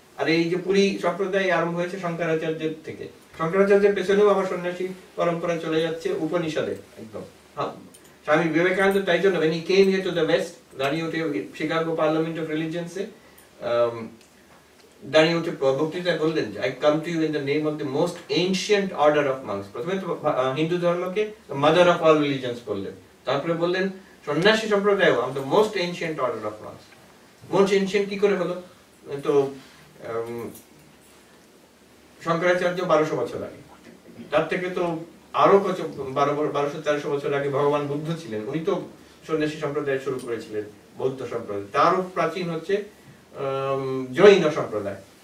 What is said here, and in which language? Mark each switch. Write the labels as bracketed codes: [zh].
[bn] আর এই যে পুরী সম্প্রদায় আরম্ভ হয়েছে শঙ্করাচার্যের থেকে। শঙ্করাচার্যের পেছনেও আবার সন্ন্যাসী পরম্পরা চলে যাচ্ছে উপনিষদে একদম। স্বামী বিবেকানন্দ তাই জন্য [en] when he came here to the west, [bn] দাঁড়িয়ে উঠে শিকাগো পার্লামেন্ট অফ রিলিজিয়ন্সে দাঁড়িয়ে উঠে বক্তৃতায় বললেন যে [en] I come to you in the name of the most ancient order of monks. [bn] প্রথমে তো হিন্দু ধর্মকে [en] mother of all religions [bn] বললেন, তারপরে বললেন সন্ন্যাসী সম্প্রদায় [en] the most ancient order of monks. most ancient [bn] কি করে হলো? তো শঙ্করাচার্য 1200 বছর আগে, তার থেকে তো আরো 1200-1300 বছর আগে ভগবান বুদ্ধ ছিলেন, উনি তো সন্ন্যাসী সম্প্রদায় শুরু করেছিলেন, বৌদ্ধ সম্প্রদায়। তারও প্রাচীন হচ্ছে জৈন সম্প্রদায়।